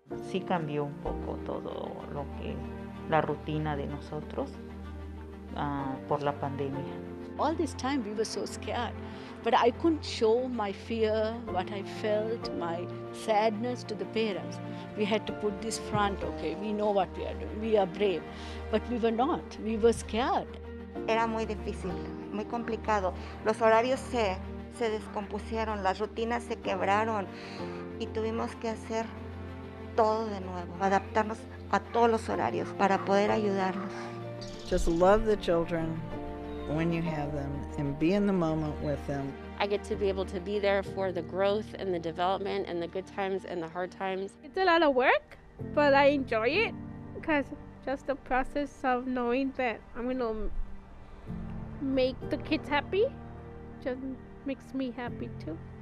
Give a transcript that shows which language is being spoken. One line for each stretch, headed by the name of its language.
Spanish: Sí cambió un poco todo lo que la rutina de nosotros por la pandemia.
English: All this time we were so scared, but I couldn't show my fear, what I felt, my sadness to the parents. We had to put this front, okay, we know what we are doing, we are brave, but we were not, we were scared.
Spanish: Era muy difícil, muy complicado. Los horarios se descompusieron, las rutinas se quebraron y tuvimos que hacer todo de nuevo, adaptarnos a todos los horarios para poder ayudarlos.
English: Just love the children when you have them and be in the moment with them. I get to be able to be there for the growth and the development and the good times and the hard times. It's a lot of work, but I enjoy it because just the process of knowing that I'm going to make the kids happy just makes me happy too.